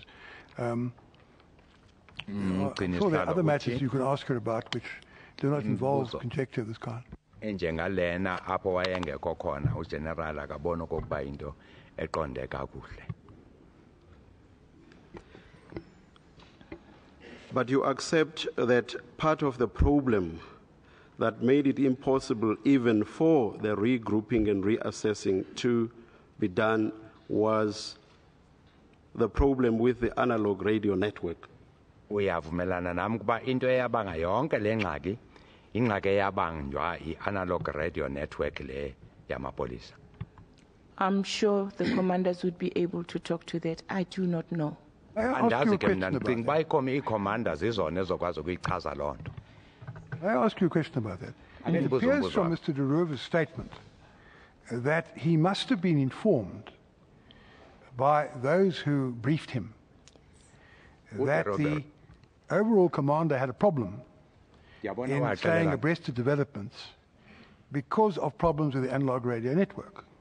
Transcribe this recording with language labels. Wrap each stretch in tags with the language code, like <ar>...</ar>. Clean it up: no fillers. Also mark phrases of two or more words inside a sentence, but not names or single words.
<en>I'm sure there are other matters you can ask her about which do not involve conjecture of this kind.</en> <xh>Enjengalena apho wayengekho khona uGeneral akabona okokuba into eqonde kakuhle.</xh> <en>But you accept that part of the problem that made it impossible even for the regrouping and reassessing to be done was the problem with the analog radio network.</en> <xh>Uyavumelana nami kuba into eyabanga yonke le ngxaki ingxaki eyabanjwa i-</xh> <en>analog radio network</en> <xh>le yamapolisa.</xh> <en>I'm sure the commanders would be able to talk to that. I do not know.</en> <xh>Andazi ke mna ndicinga uba ii-commanders izona ezokwazi ukuyichaza loo nto.</xh> <en>May I ask you a question about that? It appears from Mr. Derover's statement that he must have been informed by those who briefed him that the overall commander had a problem in staying abreast of developments because of problems with the analog radio network.</en>